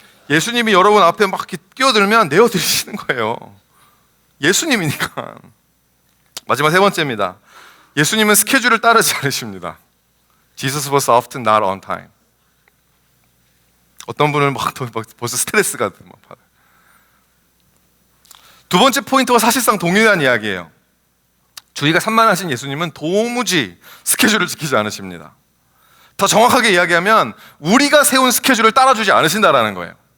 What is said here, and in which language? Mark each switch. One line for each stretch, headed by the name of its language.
Korean: 예수님이 여러분 앞에 막 끼어들면 내어드리시는 거예요. 예수님이니까. 마지막 세 번째입니다. 예수님은 스케줄을 따르지 않으십니다.
English: Jesus was often not on time.
Korean: 어떤 분은 막 벌써 스트레스가 받아요. 두 번째 포인트와 사실상 동일한 이야기예요. 주의가 산만하신 예수님은 도무지 스케줄을 지키지 않으십니다. 더 정확하게 이야기하면 우리가 세운 스케줄을 따라주지 않으신다라는 거예요.